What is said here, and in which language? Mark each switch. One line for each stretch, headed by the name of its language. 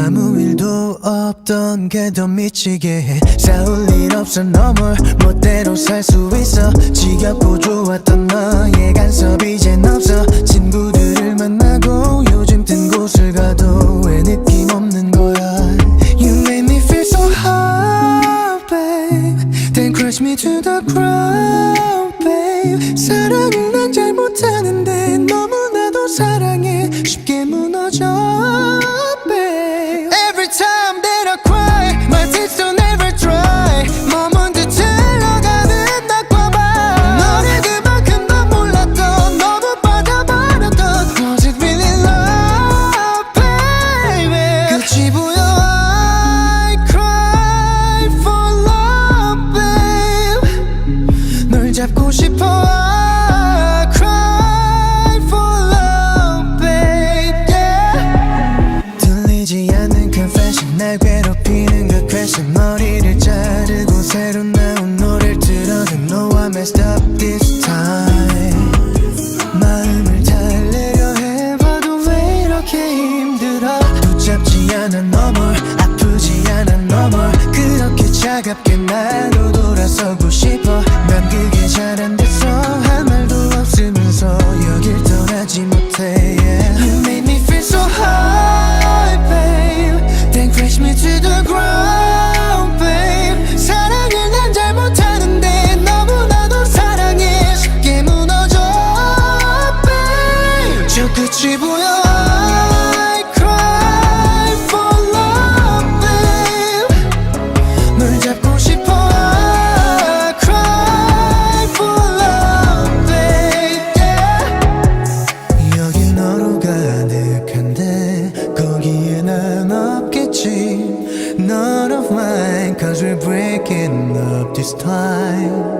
Korean: 아무 일도 없던 게 더 미치게 해. 싸울 일 없어 너 뭘 멋대로 살 수 있어. 지겹고 좋았던 너의 간섭 이젠 없어. 친구들을 만나고 요즘 뜬 곳을 가도 왜 느낌 없는 거야.
English: You made me feel so hot, babe. Then crush me to the ground, babe.
Korean: 사랑을 난 잘 못하는데 너무나도 사랑해 쉽게 무너져, babe.
English: Every time that I cry, my tears don't ever dry.
Korean: 머문 듯 흘러가는 낮과 밤. 너를 그만큼 난 몰랐던 너무 빠져버렸던
English: Was it really love, baby.
Korean: 끝이 보여
English: I cry for love, babe.
Korean: 널 잡고 싶어
English: I cry for love, babe, yeah.
Korean: 들리지 않는 confession 날 괴롭히는 그 question. 머리를 자르고 새로 나온 노래를 들어도
English: No I messed up this time.
Korean: 마음을 달래려 해봐도 왜 이렇게 힘들어. 붙잡지 않아 너 뭘 아프지 않아 너 뭘 그렇게 차갑게 나로 돌아서고 싶어. 난 그게 잘 안 돼서 할 말도 없으면서 여길 떠나지 못해, yeah.
English: You made me feel so high, babe. Then crash me to the ground, babe.
Korean: 사랑을 난 잘 못하는데 너무나도 사랑해 쉽게 무너져, babe. 저 끝이 보여
English: I cry for love, babe.
Korean: 널 잡고 싶어
English: I cry for love, babe, yeah.
Korean: 여기 너로 가득한데 거기에 난 없겠지.
English: None of mine cause we're breaking up this time.